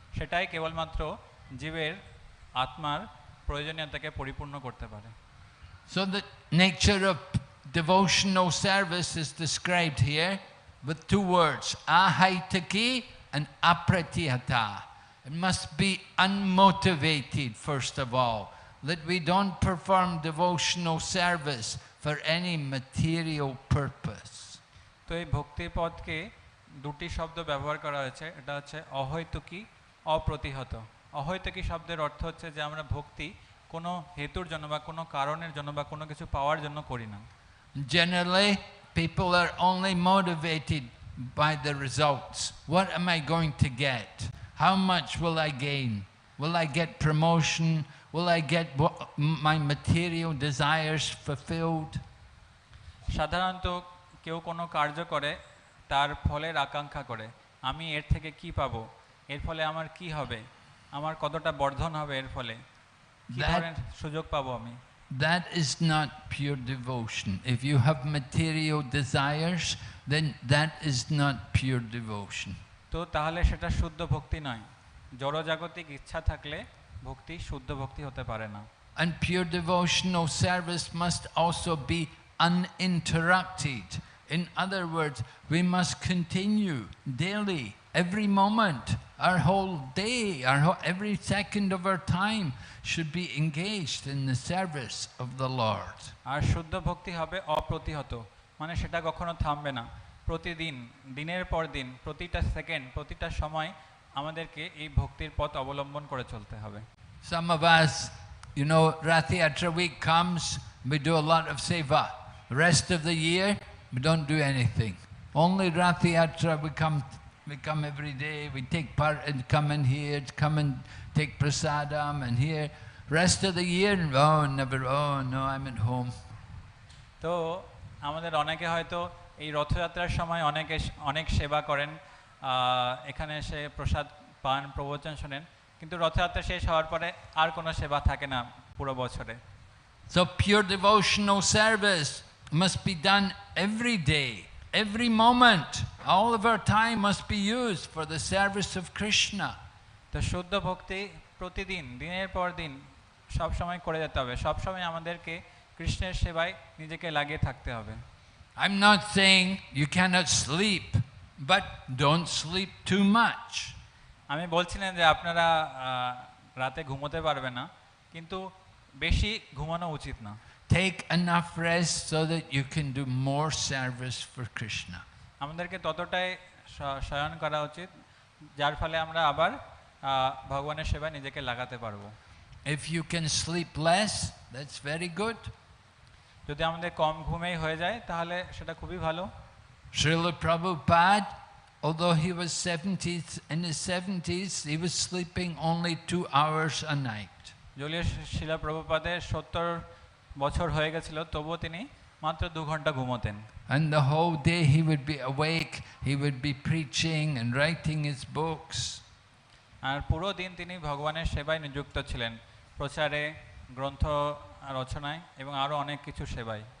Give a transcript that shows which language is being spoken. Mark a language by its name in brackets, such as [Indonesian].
[Bangla] সেটাই কেবলমাত্র জীবের আত্মার প্রয়োজনীয়তাকে পরিপূর্ণ করতে পারে। [English] So the nature of devotional service is described here with two words, ahaitaki and apratihata. It must be unmotivated first of all, that we don't perform devotional service for any material purpose. [Bangla] তো এই ভক্তি পদকে দুটি শব্দ ব্যবহার করা হয়েছে, এটা হচ্ছে অহৈতুকী, অপ্রতিহত। অহৈতুকী শব্দের অর্থ হচ্ছে যে আমরা ভক্তি কোনো হেতুর জন্য বা কোনো কারণের জন্য বা কোনো কিছু পাওয়ার জন্য করি না। [English] Generally, people are only motivated by the results. What am I going to get? How much will I gain? Will I get promotion? Will I get my material desires fulfilled? [Bangla] সাধারণত কেউ কোনো কার্য করে তার ফলের আকাঙ্ক্ষা করে, আমি এর থেকে কি পাবো, এর ফলে আমার কি হবে, আমার কতটা বর্ধন হবে, এর ফলে কি ধরনের সুযোগ পাবো আমি। [English] That is not pure devotion. If you have material desires, then that is not pure devotion. [Bangla] তো তাহলে সেটা শুদ্ধ ভক্তি নয়। জড়জাগতিক ইচ্ছা থাকলে ভক্তি শুদ্ধ ভক্তি হতে পারে না। [English] And pure devotional service must also be uninterrupted. In other words, we must continue daily, every moment, our whole day, every second of our time should be engaged in the service of the Lord. [Bangla] আর শুদ্ধ ভক্তি হবে অপ্রতিহত, মানে সেটা কখনো থামবে না। প্রতিদিন, দিনের পর দিন, প্রতিটা সেকেন্ড, প্রতিটা সময় আমাদেরকে এই ভক্তির পথ অবলম্বন করে চলতে হবে। [English] Some of us, you know, Rathayatra week comes, we do a lot of seva. The rest of the year, We don't do anything. Only Rathayatra we come every day, we take part and come in here, come and take prasadam and here. Rest of the year, oh no, I'm at home. [Bangla] তো আমাদের অনেকে হয়তো এই রথযাত্রার সময় অনেক সেবা করেন, এখানে এসে প্রসাদ পান, প্রবচন শোনেন, কিন্তু রথযাত্রা শেষ হওয়ার পরে আর কোনো সেবা থাকে না পুরো বছরে। [English] So pure devotional service must be done every day, every moment. All of our time must be used for the service of Krishna. [Bangla] তো শুদ্ধ ভক্তি প্রতিদিন, দিনের পর দিন সব সময় করে যেতে হবে, সব সময় আমাদেরকে কৃষ্ণের সেবায় নিজেকে লাগিয়ে থাকতে হবে। [English] I'm not saying you cannot sleep, but don't sleep too much. [Bangla] আমি বলছি না যে আপনারা রাতে ঘুমোতে পারবে না, কিন্তু বেশি ঘুমানো উচিত না। [English] Take enough rest so that you can do more service for Krishna. [Bangla] আমাদেরকে ততটাই শয়ন করা উচিত যার ফলে আমরা আবার ভগবানের সেবায় নিজেকে লাগাতে পারবো। [English] If you can sleep less, that's very good. [Bangla] যদি আমাদের কম ঘুমেই হয়ে যায় তাহলে সেটা খুবই ভালো। [English] Srila Prabhupada, although he was in his 70s, he was sleeping only 2 hours a night. [Bangla] যদিও শিলা প্রভুপাদের 70 বছর হয়ে গেছিল, তবুও তিনি মাত্র 2 ঘন্টা ঘুমোতেন। [English] And the whole day he would be awake, he would be preaching and writing his books. [Bangla] আর পুরো দিন তিনি ভগবানের সেবায় নিযুক্ত ছিলেন, প্রচারে, গ্রন্থ রচনায় এবং আরো অনেক কিছু সেবায়।